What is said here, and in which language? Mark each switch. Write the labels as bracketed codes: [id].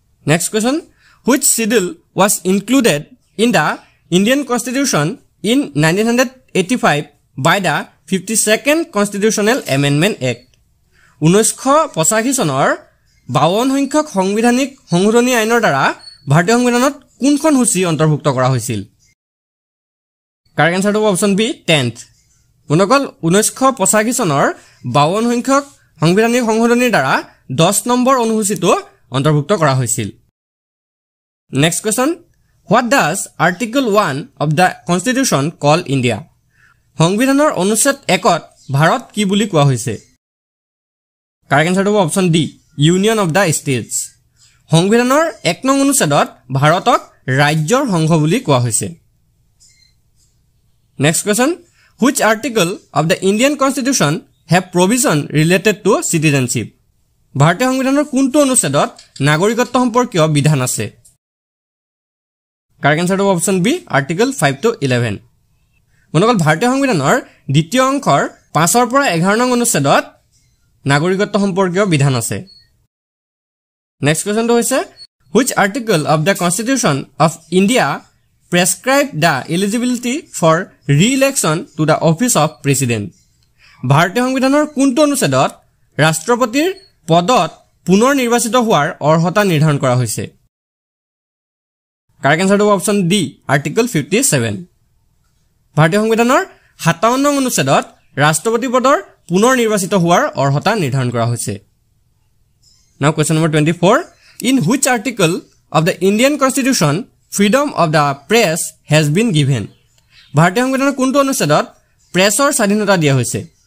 [en] Next question, which schedule was included in the Indian Constitution in 1985 by the 52nd Constitutional Amendment Act? [as] 1985 চনৰ 52 সংখ্যক সংবিধানিক সংশোধনী আইনৰ দ্বাৰা ভাৰতীয় সংবিধানত কোনখন সূচী অন্তৰ্ভুক্ত কৰা হৈছিল? কাৰেক্ট আনসাৰটো হ'ব অপচন বি, 10th। বন্ধুসকল, 1985 চনৰ 52 সংখ্যক সংবিধানিক সংশোধনীৰ দ্বাৰা 10 নম্বৰ অনুসূচীটো অন্তৰ্ভুক্ত কৰা হৈছিল। [en] Next question, what does Article 1 of the Constitution call India? [as] সংবিধানৰ অনুচ্ছেদ 1ত ভাৰত কি বুলি কোৱা হৈছে? কাৰেক্ট আনসাৰটো হ'ব option D, union of the states. সংবিধানৰ 1 নং অনুচ্ছেদত ভাৰতক ৰাজ্যৰ সংঘ বুলি কোৱা হৈছে। [en] Next question, which article of the Indian Constitution have provision related to citizenship? [as] ভাৰতীয় সংবিধানৰ কোনটো অনুচ্ছেদত নাগৰিকত্ব সম্পৰ্কীয় বিধান আছে? কাৰেক্ট আনসাৰটো হ'ব অপচন বি, আৰ্টিকল 5 to 11। বন্ধুসকল, ভাৰতীয় সংবিধানৰ দ্বিতীয় অংশৰ 5 পৰা 11 নং অনুচ্ছেদত নাগৰিকত্ব সম্পৰ্কীয় বিধান আছে। নেক্সট কুৱেশ্যনটো হৈছে, [en] which article of the Constitution of India prescribe the eligibility for re-election to the office of president? [as] ভাৰতীয় সংবিধানৰ কোনটো অনুচ্ছেদত ৰাষ্ট্ৰপতিৰ পদত পুনৰ নিৰ্বাচিত হোৱাৰ অৰ্হতা নিৰ্ধাৰণ কৰা হৈছে? কাৰেক্ট আনসাৰটো হ'ব অপচন ডি, আৰ্টিকল 57। ভাৰতীয় সংবিধানৰ 57 নং অনুচ্ছেদত ৰাষ্ট্ৰপতি পদৰ পুনৰ নিৰ্বাচিত হোৱাৰ অৰ্হতা নিৰ্ধাৰণ কৰা হৈছে [en] Now question number 24 In which article of the Indian Constitution freedom of the press has been given [as] ভাৰতীয় সংবিধানৰ কোনটো অনুচ্ছেদত প্ৰেছৰ স্বাধীনতা দিয়া হৈছে